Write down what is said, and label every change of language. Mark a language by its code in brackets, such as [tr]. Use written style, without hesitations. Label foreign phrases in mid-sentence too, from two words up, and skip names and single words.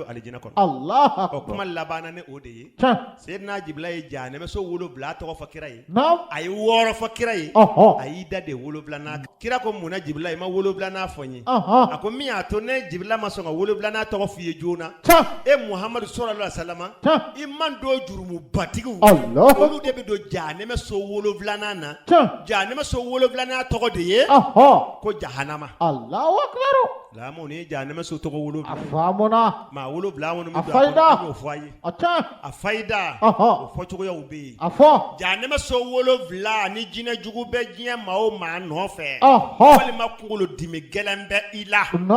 [bm] alijinɛ kɔnɔ [ar] الله أكبر [bm] o kuma labanna ni o de ye Seydina Jibirila ye jahanɛmɛ so 7 tɔgɔ fɔ kira ye a ye 6 fɔ kira ye a y'i da de 7nan kira ko munna Jibirila i ma 7nan fɔ n ye a ko min y'a to ne Jibirila ma sɔn ka 7nan tɔgɔ f'i ye joona e Muhamadu [ar] صلى الله عليه وسلم [bm] i man don jurumubatigiw olu de bɛ don jahanɛmɛ so 7nan na jahanɛmɛ so 7nan tɔgɔ de ye ko jahanama [ar] الله أكبر [bm] lamu ni jahanɛmɛ so tɔgɔ 7 a faamuna maa 7 minnu bɛ don a y'o fɔ a ye a fayida o fɔcogoyaw bɛ yen a fɔ jahanɛmɛ so 7 ni jinɛ jugu bɛ diɲɛ maa o maa nɔfɛ walima kunkolo dimi gɛlɛn bɛ i la